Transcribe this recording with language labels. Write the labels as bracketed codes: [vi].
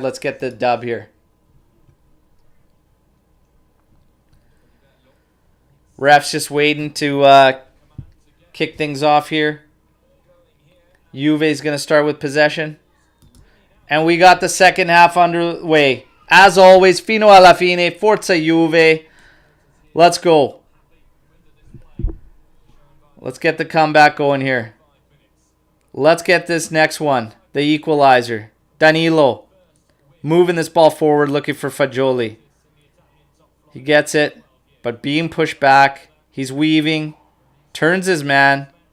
[en] Let's get the dub here. Ref's just waiting to kick things off here. Juve's going to start with possession. And we got the second half underway. As always, [it] fino alla fine, forza Juve. [en] Let's go. Let's get the comeback going here. Let's get this next one. The equalizer. Danilo. Moving this ball forward, looking for Fagioli. He gets it, but being pushed back. He's weaving. Turns his man.